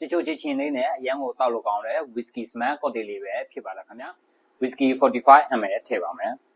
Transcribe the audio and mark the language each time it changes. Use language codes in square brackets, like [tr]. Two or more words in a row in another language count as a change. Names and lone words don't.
[my] စ်ချိုချစ်ချင်းလေးနဲ့အရန်ကိုတောက်လို့ကောင်းတဲ့ [en] whisky smack cocktail [my] လေးပဲဖြစ်ပါလားခင်ဗျာ whisky 45 ml ထည့်ပါမယ်